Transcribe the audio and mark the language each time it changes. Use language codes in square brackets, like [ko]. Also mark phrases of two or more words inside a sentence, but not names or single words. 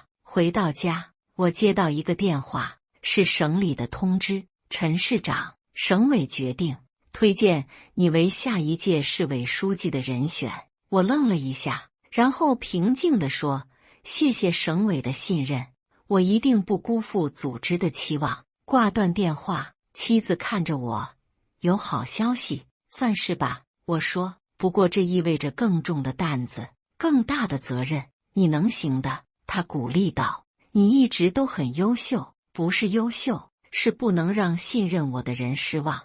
[zh] 回到家，我接到一個電話，是省里的通知：陳市長，省委決定推薦你為下一屆市委書記的人選。我愣了一下，然後平靜地說：謝謝省委的信任，我一定不辜負組織的期望。掛斷電話，妻子看着我：有好消息，算是吧。我說：不過這意味着更重的擔子，更大的責任，你能行的。他鼓勵道：你一直都很優秀，不是優秀，是不能讓信任我的人失望。